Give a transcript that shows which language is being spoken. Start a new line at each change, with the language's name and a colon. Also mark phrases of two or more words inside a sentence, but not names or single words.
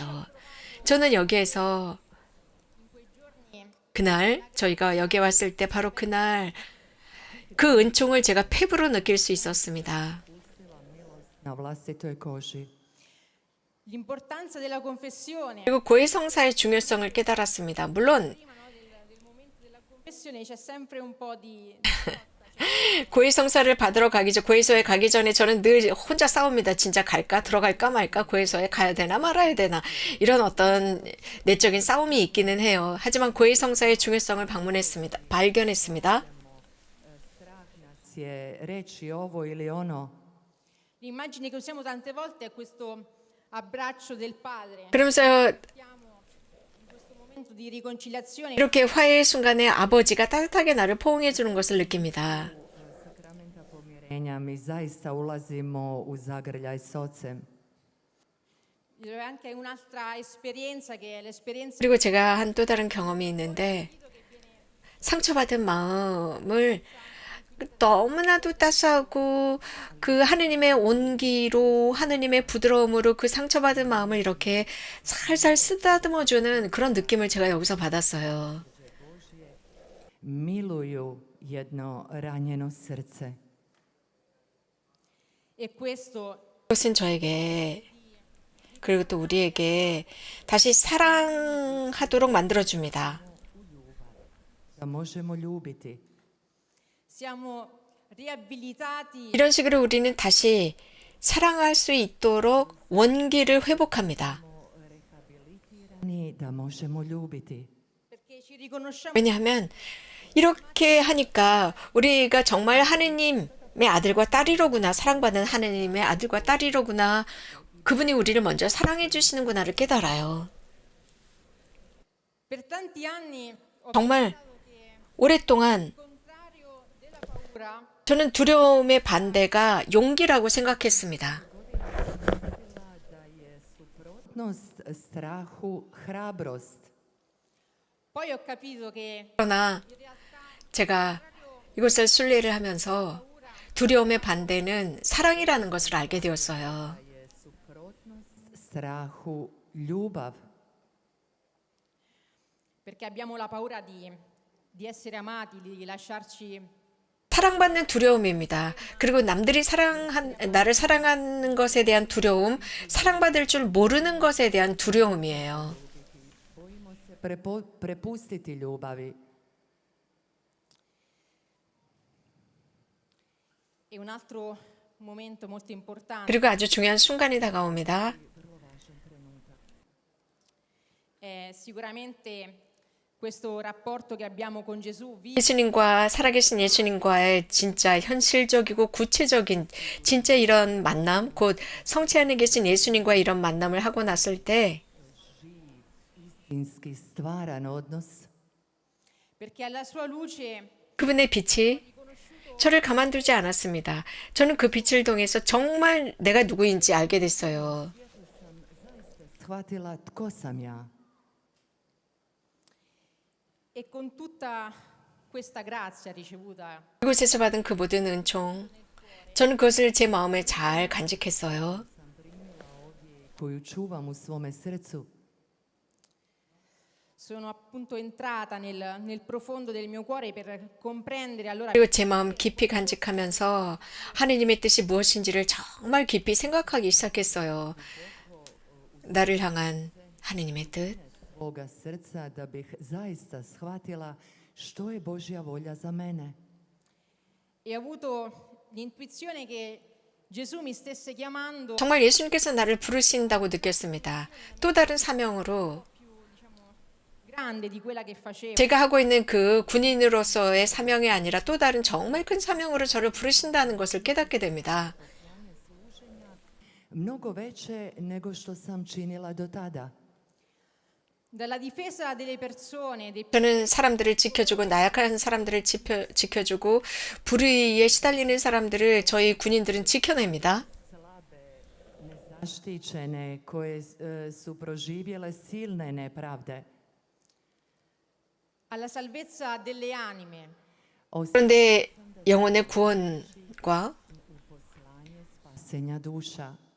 Korean: 저는 여기에서 그날 저희가 여기 왔을 때 바로 그날 그 은총을 제가 폐부로 느낄 수 있었습니다.
Croatian: Na vlastitoj koži.
Italian: L'importanza della confessione.
Korean: 그리고 고해 성사의 중요성을 깨달았습니다. 물론
Italian: Prima, no, del momento della confessione c'è sempre un po' di
Korean: 고해 성사를 받으러 가기 전 고해소에 가기 전에 저는 늘 혼자 싸웁니다. 진짜 갈까? 들어갈까 말까? 고해소에 가야 되나 말아야 되나? 이런 어떤 내적인 싸움이 있기는 해요. 하지만 고해 성사의 중요성을 발견했습니다.
Croatian: Si je reći ovo ili ono.
Italian: l'immagine che usiamo tante volte è questo abbraccio del padre.
Korean: 그러면서
Italian: Siamo in questo momento di riconciliazione.
Korean: 이렇게 화해의 순간에 아버지가 따뜻하게 나를 포옹해 주는 것을 느낍니다.
Croatian: Sakramenta pomirenja mi zaista ulazimo u zagrljaj s ocem.
Italian: C'è anche un'altra esperienza che è l'esperienza
Korean: 그리고 제가 한 또 다른 경험이 있는데 상처받은 마음을 너무나도 따스하고 그 하느님의 온기로 하느님의 부드러움으로 그 상처받은 마음을 이렇게 살살 쓰다듬어주는 그런 느낌을 제가 여기서 받았어요.
Croatian: Miluju jedno ranjeno srce.
Italian: e questo
Korean: 그것은 저에게 그리고 또 우리에게 다시 사랑하도록 만들어줍니다.
Croatian: Da možemo ljubiti.
Italian: siamo riabilitati
Korean: 이런 식으로 우리는 다시 사랑할 수 있도록 원기를 회복합니다.
Croatian: Da možemo ljubiti.
Italian: perché ci riconosciamo
Korean: 왜냐하면 이렇게 하니까 우리가 정말 하느님의 아들과 딸이로구나, 사랑받는 하느님의 아들과 딸이로구나, 그분이 우리를 먼저 사랑해 주시는구나를 깨달아요.
Italian: per tanti anni ho
Korean: 정말
Italian: pensato che
Korean: 오랫동안
Italian: il contrario della paura
Korean: 저는 두려움의 반대가 용기라고 생각했습니다.
Croatian: Da je suprotnost strahu hrabrost.
Italian: poi ho capito che
Korean: 그러나 제가 이곳을 순례를 하면서 두려움의 반대는 사랑이라는 것을 알게 되었어요.
Croatian: Je suprotnost strahu ljubav.
Italian: perché abbiamo la paura di essere amati, di lasciarci
Korean: 사랑받는 두려움입니다. 그리고 남들이 나를 사랑하는 것에 대한 두려움, 사랑받을 줄 모르는 것에 대한 두려움이에요.
Croatian: Bojimo se prepustiti ljubavi.
Italian: e un altro momento molto importante
Korean: 그리고 아주 중요한 순간이 다가옵니다.
Italian: è sicuramente questo rapporto che abbiamo con Gesù,
Korean: 예수님과 살아계신 예수님과의 진짜 현실적이고 구체적인 진짜 이런 만남, 곧 성체 안에 계신 예수님과 이런 만남을 하고 났을 때
Croatian: Istinski stvaran odnos.
Italian: perché alla sua luce
Korean: 그분의 빛이 저를 가만두지 않았습니다. 저는 그 빛을 통해서 정말 내가 누구인지 알게 됐어요.
Croatian: Shvatila tko sam ja.
Italian: e con tutta questa grazia ricevuta
Korean: 그곳에서 받은 그 모든 은총, 저는 그것을 제 마음에 잘 간직했어요.
Croatian: Koju čuvam u svome srcu.
Italian: sono appunto entrata nel profondo del mio cuore per comprendere allora
Korean: 그리고 제 마음 깊이 간직하면서 하느님의 뜻이 무엇인지를 정말 깊이 생각하기 시작했어요. 나를 향한 하느님의 뜻,
Croatian: svoga srca da bih zaista shvatila što je Božja volja za mene.
Italian: E ho avuto l'intuizione che Gesù mi stesse chiamando
Korean: 정말 예수님께서 나를 부르신다고 느꼈습니다. 또 다른 사명으로
Italian: grande di quella che facevo.
Korean: 제가 하고 있는 그 군인으로서의 사명이 아니라 또 다른 정말 큰 사명으로 저를 부르신다는 것을 깨닫게 됩니다.
Croatian: Mnogo veće nego što sam činila do tada.
Italian: Dalla difesa delle persone, dei
Korean: 저는 사람들을 지켜주고 나약한 사람들을 지켜주고 불의에 시달리는 사람들을 저희 군인들은 지켜냅니다.
Croatian: Zaštićene koje su proživjele silne nepravde.
Italian: alla salvezza delle anime.
Korean: 그런데 영혼의 구원과
Croatian: Spasenja duša.